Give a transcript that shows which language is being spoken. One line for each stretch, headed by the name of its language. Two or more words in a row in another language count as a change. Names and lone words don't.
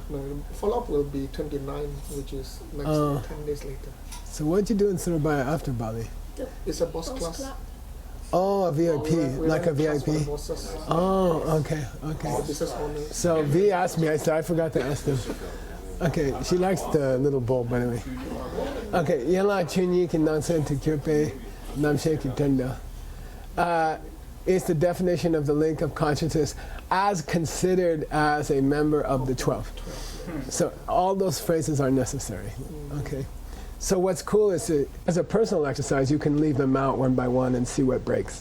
English: No, follow-up will be 29, which is next 10 days later. So what did you do in Surabaya after Bali? It's a boss class. Oh, a VIP, like a VIP. Oh, okay. Business owners. So V asked me, I said, I forgot to ask them. Okay, she likes the little bowl, by the way.
Tibetan: Okay, ཡ་ལ་ ཆུ་ཉི་ ཀྱིན་ ནང་སེམས་ ཏོ་ ཀྱི་རྐྱེན་ རྣམ་ཤེས་ ཀི་ཏེན་ད.
English: Is the definition of the link of consciousness as considered as a member of the 12. So all those phrases are necessary. Okay. So what's cool is as a personal exercise, you can leave them out one by one and see what breaks.